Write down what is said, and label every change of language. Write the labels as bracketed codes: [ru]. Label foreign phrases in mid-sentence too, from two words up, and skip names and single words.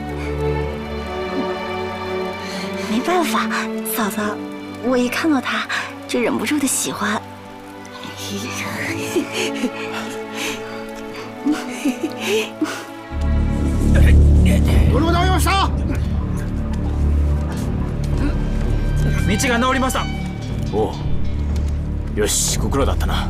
[zh] 没办法，嫂子，我一看到他就忍不住的喜欢。 [ja] ドロー直りました。道が直りました。おう、よし、ご苦労だったな。